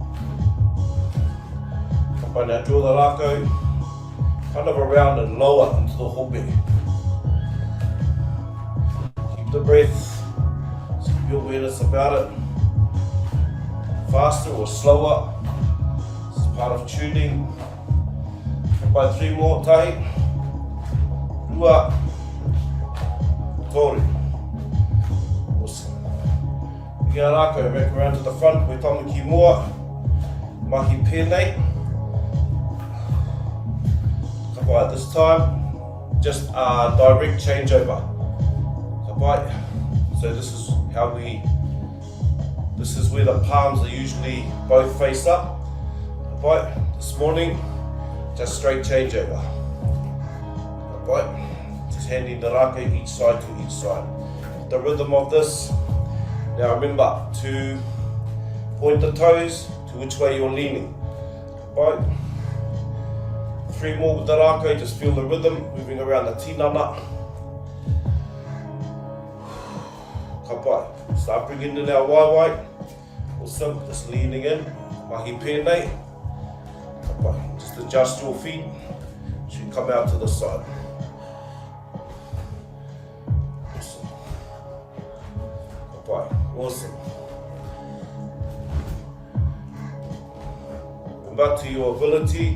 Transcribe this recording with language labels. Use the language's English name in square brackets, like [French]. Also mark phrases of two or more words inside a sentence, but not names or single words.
[English] Now draw the rākau kind of around and lower into the hope. The breath, so keep your awareness about it. Faster or slower, this is part of tuning. By 3 more, [Māori] tahi, rua, toru. [English] Awesome. Bring our rākau back around to the front, we [Māori] tamaki mua, mahi pēnei. Ka pai, [English] this time, just a direct changeover. So this is how this is where the palms are usually both face up. This morning, just straight changeover. Just handing the rākau each side to each side. The rhythm of this, now remember to point the toes to which way you're leaning. 3 more with the rākau, just feel the rhythm moving around the tinana. Start bringing in our waiwai. Awesome, just leaning in. [Māori] Mahi pēnei. [English] Just adjust your feet. Should come out to the side. Awesome. Awesome. Remember to your ability.